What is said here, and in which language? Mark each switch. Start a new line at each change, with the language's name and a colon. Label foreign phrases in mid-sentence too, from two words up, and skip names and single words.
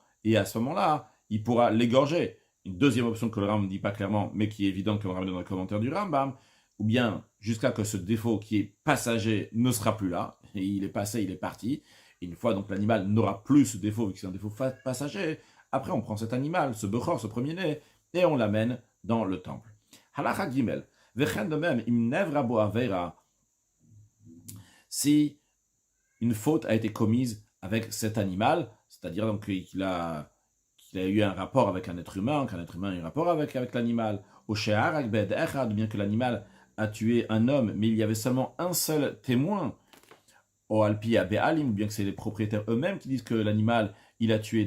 French: Et à ce moment-là, il pourra l'égorger. Une deuxième option que le Ram ne dit pas clairement, mais qui est évidente que le Ram donne dans le commentaire du Rambam, ou bien jusqu'à que ce défaut qui est passager ne sera plus là, et il est passé, il est parti. Et une fois donc l'animal n'aura plus ce défaut, vu que c'est un défaut passager, après on prend cet animal, ce bechor, ce premier-né, et on l'amène dans le temple.
Hebrew: הלכה גימל,
French: vechen de même,
Hebrew: אם נעברה בו עבירה,
French: si une faute a été commise avec cet animal, c'est-à-dire donc qu'il a eu un rapport avec un être humain, qu'un être humain a eu un rapport avec l'animal, ou bien que l'animal a tué un homme, mais il y avait seulement un seul témoin, ou
Hebrew: על פי הבעלים,
French: ou bien que c'est les propriétaires eux-mêmes qui disent que l'animal, il a tué.